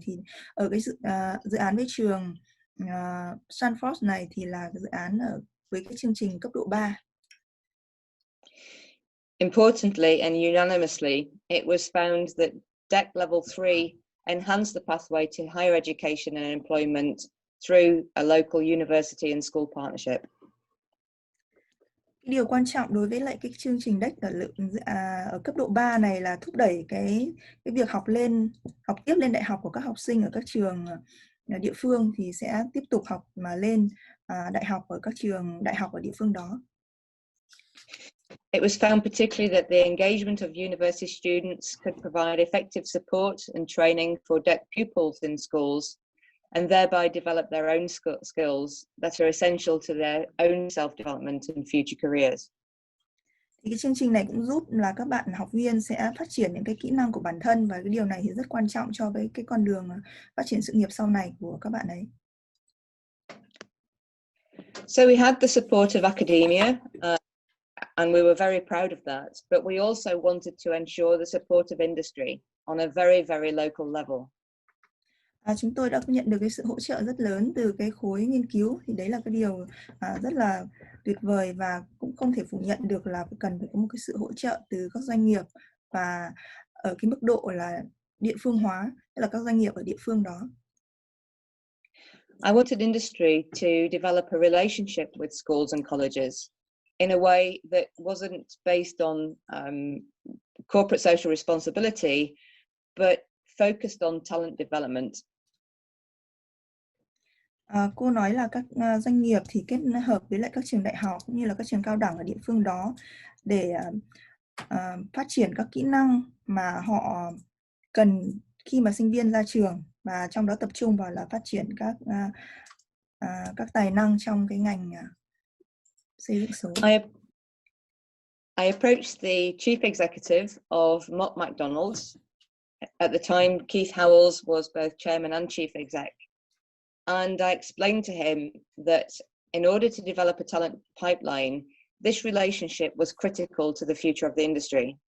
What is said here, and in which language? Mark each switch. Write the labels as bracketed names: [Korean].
[Vietnamese] Thì ở cái dự án với trường Stanford này thì là cái dự án với cái chương trình cấp độ 3. [English] Importantly and unanimously, it was found that DEC level 3 enhanced the pathway to higher education and employment through a local university and school partnership. [Vietnamese] Điều quan trọng đối với lại cái chương trình DEC ở cấp độ 3 này là thúc đẩy cái việc học tiếp lên đại học của các học sinh ở các trường địa phương thì sẽ tiếp tục học mà lên đại học ở các trường đại học ở địa phương đó. [English] It was found particularly that the engagement of university students could provide effective support and training for DEC pupils in schools, and thereby develop their own skills that are essential to their own self-development and future careers. [Vietnamese] Thì cái chương trình này cũng giúp là các bạn học viên sẽ phát triển những cái kỹ năng của bản thân, và cái điều này thì rất quan trọng cho cái con đường phát triển sự nghiệp sau này của các bạn ấy. [English] So we had the support of academia, and we were very proud of that, but we also wanted to ensure the support of industry on a very, very local level. [Vietnamese] Chúng tôi đã nhận được cái sự hỗ trợ rất lớn từ cái khối nghiên cứu, thì đấy là cái điều rất là tuyệt vời, và cũng không thể phủ nhận được là cần phải có một cái sự hỗ trợ từ các doanh nghiệp, và ở cái mức độ là địa phương hóa, tức là các doanh nghiệp ở địa phương đó. [English] I wanted industry to develop a relationship with schools and colleges in a way that wasn't based on corporate social responsibility, but focused on talent development. [Vietnamese] Cô nói là các doanh nghiệp thì kết hợp với lại các trường đại học cũng như là các trường cao đẳng ở địa phương đó để phát triển các kỹ năng mà họ cần khi mà sinh viên ra trường, và trong đó tập trung vào là phát triển các tài năng trong cái ngành xây dựng số. [English] I approached the chief executive of Mott MacDonald's. At the time, Keith Howells was both chairman and chief exec. And I explained to him that in order to develop a talent pipeline, this relationship was critical to the future of the industry.